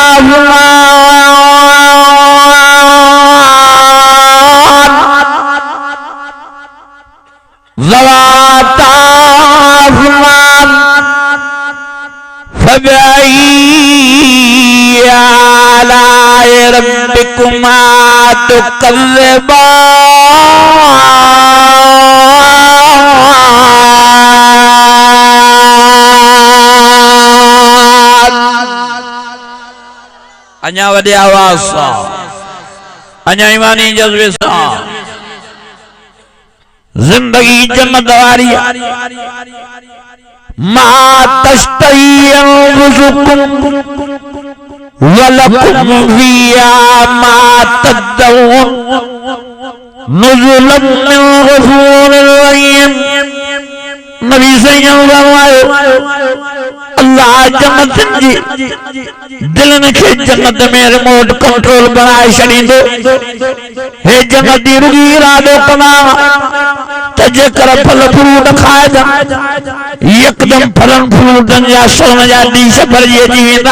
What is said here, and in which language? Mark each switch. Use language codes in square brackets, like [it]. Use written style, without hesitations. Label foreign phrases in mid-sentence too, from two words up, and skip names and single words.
[ar] فبأي آلاء ربكما تكذبان. [sd] अञा वॾे आवाज़ सां, अञा ईमानी जज़्बे सां, जिंदगी जन्नत वारी [ar] ما تشتهي أنفسكم ولكم فيها ما تدعون نزلا من غفور رحيم. [sd] नबी सैयद फरमायो अल्लाह जन्नत जी दिलनि खे जन्नत में [en] remote control [sd] बनाए छॾींदो। हे जन्नत जी रुॻी इरादो कंदा त जेकर फल फ्रूट खाइजा यकदम फलन फ्रूटनि जा सोन जा ॾीश भरिजी अची वेंदा।